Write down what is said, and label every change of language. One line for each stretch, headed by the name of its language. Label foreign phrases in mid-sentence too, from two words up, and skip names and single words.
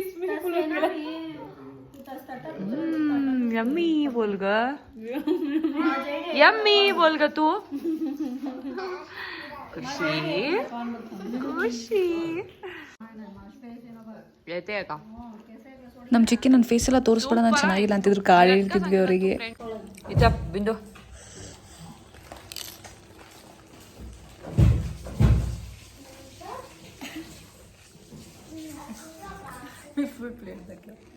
Marathi: यम्मी बोल ग, यम्मी बोल ग तू. खुशी खुशी येते का?
Kannada: ನಮ್ಮ ಚಿಕ್ಕಿ ನನ್ನ ಫೇಸ್ ಎಲ್ಲ ತೋರಿಸ್ಬೇಡ, ನಾನು ಚೆನ್ನಾಗಿಲ್ಲ ಅಂತಿದ್ರು. ಕಾಳು ಇರ್ತಿದ್ವಿ ಅವರಿಗೆ. ಬಿಂದು ಫುಲ್ ಪ್ಲೇಟ್ ಬೇಕು.